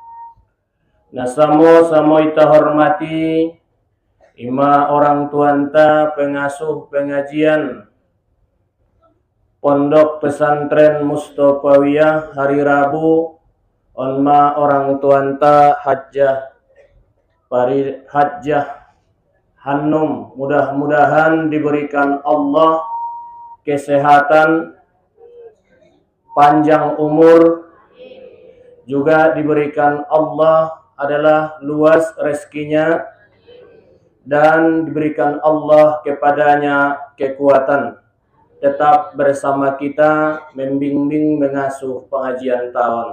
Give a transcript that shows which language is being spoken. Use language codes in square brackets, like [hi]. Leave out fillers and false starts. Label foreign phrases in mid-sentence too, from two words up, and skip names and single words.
[btm] Nasamo ita hormati ima orang tuanta [id] pengasuh pengajian [btm] Pondok Pesantren Mustofawiyah hari Rabu onma orang tuanta Hajjah [id] Hanum, mudah-mudahan diberikan Allah kesehatan, panjang umur, juga diberikan Allah adalah luas rezekinya, dan diberikan Allah kepadanya kekuatan tetap bersama kita membimbing mengasuh pengajian tahun.